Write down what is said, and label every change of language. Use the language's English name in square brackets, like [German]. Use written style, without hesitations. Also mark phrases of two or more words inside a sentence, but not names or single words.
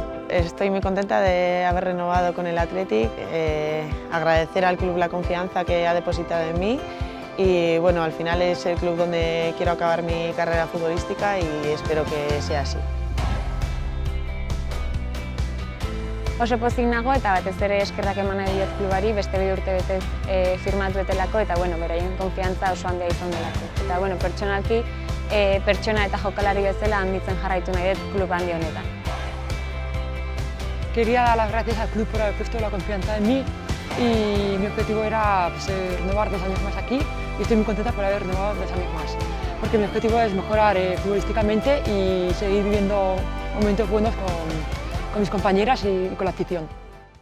[Spanish] Estoy muy contenta de haber renovado con el Athletic, agradecer al club la confianza que ha depositado en mí y bueno, al final es el club donde quiero acabar mi carrera futbolística y espero que sea así. [Basque] Oso pozik nago eta batez ere eskerrak eman nahi diot klubari beste 2 urtebetez firmatu etelako eta bueno, beraien konfiantza oso handia izan delako. Eta bueno, pertsonalki pertsona eta jokalari bezala handitzen jarraitu nahi dut klub handi honetan. [Spanish] Quería dar las gracias al club por haber puesto la confianza en mí y mi objetivo era renovar 2 años más aquí y estoy muy contenta por haber renovado 2 años más. Porque mi objetivo es mejorar futbolísticamente y seguir viviendo momentos buenos con mis compañeras y con la afición.